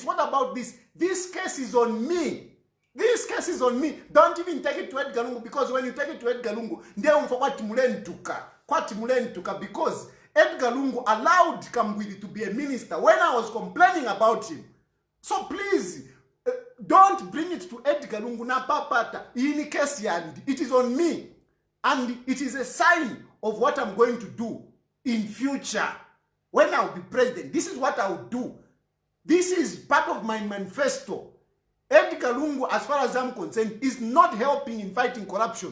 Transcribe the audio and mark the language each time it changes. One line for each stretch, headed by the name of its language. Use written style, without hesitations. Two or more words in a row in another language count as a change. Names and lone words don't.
English: What about this? This case is on me. This case is on me. Don't even take it to Edgar Lungu, because when you take it to Edgar Lungu, because Edgar Lungu allowed Kambwili to be a minister when I was complaining about him. So please, don't bring it to Edgar Lungu
Bemba: na papata.
English: It is on me. And it is a sign of what I'm going to do in future. When I'll be president, this is what I'll do. This is part of my manifesto. Edgar Lungu, as far as I'm concerned, is not helping in fighting corruption.